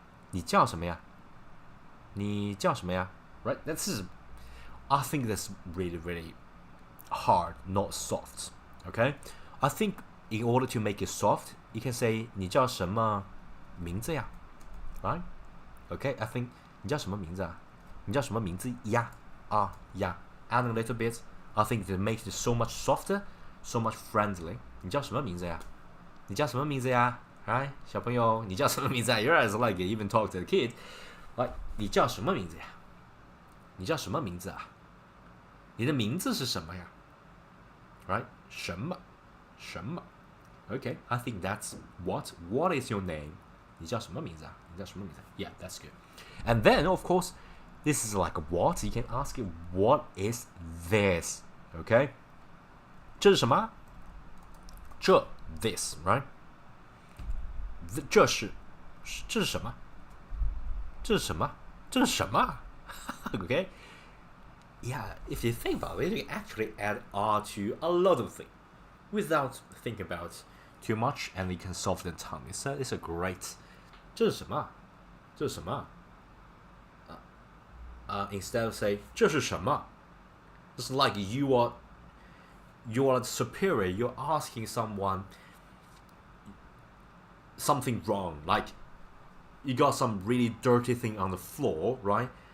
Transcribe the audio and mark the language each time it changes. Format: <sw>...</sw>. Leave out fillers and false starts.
<zh>你叫什么呀？你叫什么呀？Right?</zh> <en>I think that's really, really hard, not soft. Okay? I think in order to make it soft, you can say</en> <zh>你叫什么名字呀？</zh> <en>Right? Okay?</en> <zh>I think 你叫什么名字啊？你叫什么名字呀？Yeah.</zh> <en>Adding a little bit, I think it makes it so much softer, so much friendly.</en> <zh>你叫什么名字呀？你叫什么名字呀？Right? 小朋友，你叫什么名字啊？</zh> <en>You're as like even talk to the kid.</en> <zh>Like, 你叫什么名字呀？你叫什么名字啊？你的名字是什么呀？Right? 什么？</zh> <en>Okay, I think that's what. What is your name?</en> <zh>你叫什么名字啊？你叫什么名字？</zh> <en>Yeah, that's good. And then, of course, this is like a what. You can ask it, what is this?</en> <zh>Okay? 这是什么？this, right? 这是什么？这是什么？这是什么？Okay?</zh> <en>Yeah, if you think about it, you can actually add R to a lot of things without thinking about too much, and you can soften the tongue. It's a great.</en> <zh>这是什么？这是什么？</zh> <en>Instead of say</en> <zh>这是什么?</zh> <en>It's like you are superior. You're asking someone something wrong. Like, you got some really dirty thing on the floor, right?</en>